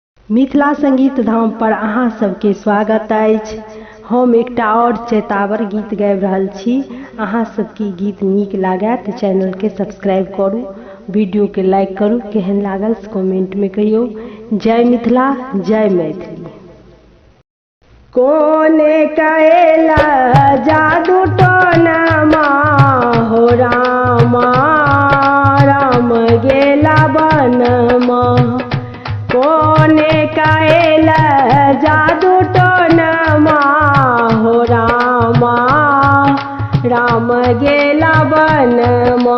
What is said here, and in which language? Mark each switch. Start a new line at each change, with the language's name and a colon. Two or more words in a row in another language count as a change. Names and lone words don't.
Maithili: मिथिला संगीत धाम पर अहाँ सबके स्वागत अछि। हम एकटा और चेतावर गीत गाबि रहल छी। अहाँ सबके गीत नीक लागै तऽ चैनल के सब्सक्राइब करू, वीडियो के लाइक करू, केहन लागल से कमेंट में कहियो। जय मिथिला, जय मैथिली। कोने कहेला जादू टोनमा हो रामा, राम गेला बनमा। कोने कहेला जादू टोनमा हो रामा, राम गेला बनमा।